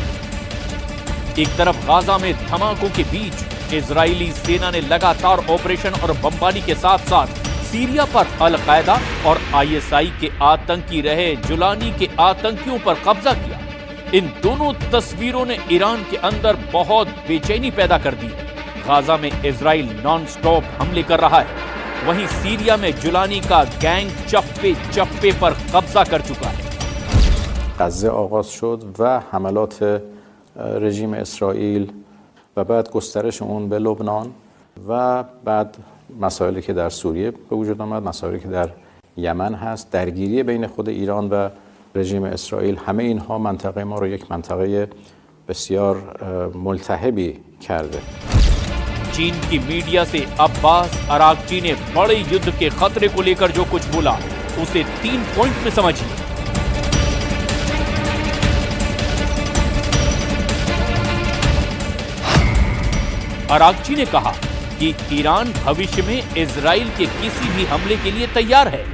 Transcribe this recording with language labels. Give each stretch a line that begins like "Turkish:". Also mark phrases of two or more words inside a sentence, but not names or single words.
Hindi: एक तरफ गाजा में धमाकों के बीच इजरायली सेना ने लगातार ऑपरेशन और बमबारी के साथ साथ सीरिया पर अल-कायदा और आईएसआई के आतंकी रहे जुलानी के आतंकियों पर कब्जा किया। इन दोनों तस्वीरों ने ईरान के अंदर बहुत बेचैनी पैदा कर दी है। गाजा में इजराइल
English: non stop
Hindi: हमले कर रहा है, वहीं सीरिया में जुलानी का गैंग चप्पे चप्पे पर कब्जा कर चुका है।
Persian: غزه آغاز شد و حملات رژیم اسرائیل و بعد گسترش اون به لبنان و بعد مسائلی که در سوریه به وجود آمد، مسائلی که در یمن هست، درگیری بین خود ایران و رژیم اسرائیل، همه اینها منطقه ما رو یک منطقه بسیار ملتهبی کرده.
Hindi: चीन की मीडिया से अब्बास अराक्ची ने बड़े युद्ध के खतरे को लेकर जो कुछ बोला उसे 3 पॉइंट में समझिए। अराक्ची ने कहा कि ईरान भविष्य में इजराइल के किसी भी हमले के लिए तैयार है।